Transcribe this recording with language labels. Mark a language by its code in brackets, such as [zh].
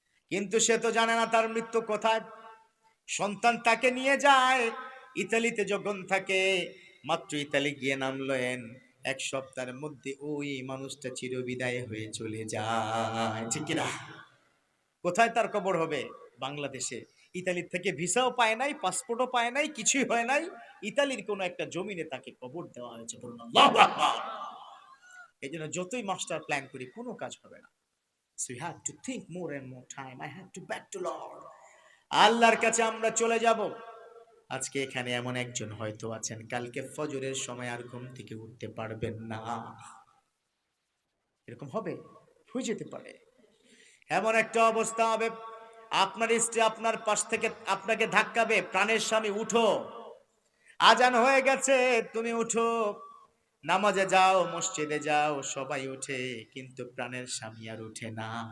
[bn] কিন্তু সে তো জানে না তার মৃত্যু কোথায়। সন্তান তাকে নিয়ে যায় ইতালিতে, যখন থাকে মাত্র ইতালি গিয়ে নামলেন, এক সপ্তাহের মধ্যে ওই মানুষটা চিরবিদায় হয়ে চলে যায়, ঠিক কিনা? কোথায় তার কবর হবে? বাংলাদেশে। ইতালির থেকে ভিসাও পায় নাই, পাসপোর্টও পায় নাই, কিছুই হয় নাই, ইতালির কোনো একটা জমিনে তাকে কবর দেওয়া হয়েছে। বলুন আল্লাহু আকবার। এই জন্য যতই মাস্টার প্ল্যান করি কোনো কাজ হবে না। [en] So you have to think more and more time. I have to back to Lord. [bn] আল্লাহর কাছে আমরা চলে যাব। আজকে এখানে এমন একজন হয়তো আছেন, কালকে ফজরের সময় আর ঘুম থেকে উঠতে পারবেন না। এরকম হবে, হয়ে যেতে পারে। এমন একটা অবস্থা হবে, আপনার স্ত্রী আপনার পাশ থেকে আপনাকে ধাক্কাবে, প্রাণের স্বামী উঠো, আজান হয়ে গেছে, তুমি উঠো, নামাজে যাও, মসজিদে যাও, সবাই উঠে, কিন্তু প্রাণের স্বামী আর উঠে না।